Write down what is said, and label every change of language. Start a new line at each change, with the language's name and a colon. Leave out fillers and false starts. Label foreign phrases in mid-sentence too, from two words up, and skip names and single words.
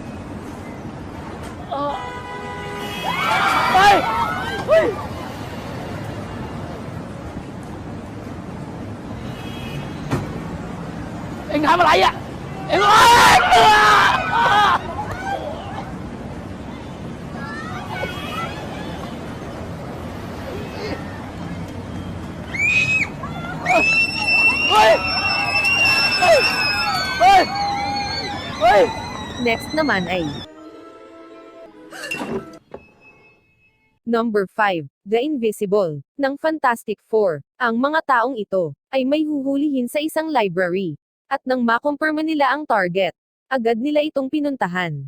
Thai: เฮ้ย เฮ้ย เอ็งทำอะไรอ่ะ เอ็งเฮ้ย เฮ้ย เฮ้ย เฮ้ย
Filipino: Next naman ay, Number 5. The Invisible, ng Fantastic Four. Ang mga taong ito, ay may huhulihin sa isang library. At nang makumpirma nila ang target, agad nila itong pinuntahan.